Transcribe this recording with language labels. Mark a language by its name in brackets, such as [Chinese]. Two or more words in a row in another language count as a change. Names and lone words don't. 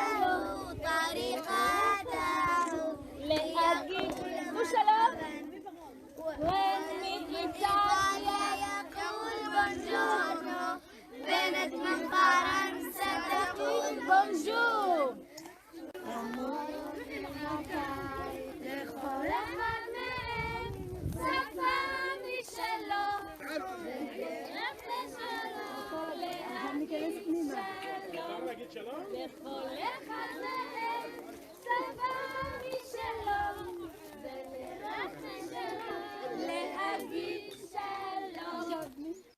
[Arabic] طريقته لأجيب وسلام وين إيطاليا يقول بونجورنو بنت من فرنسا تقول بونجور [Hebrew] لכל אחד מהם שפה משלו לכל אחד מהם שפה משלו ולרק משלו להגיד שלום.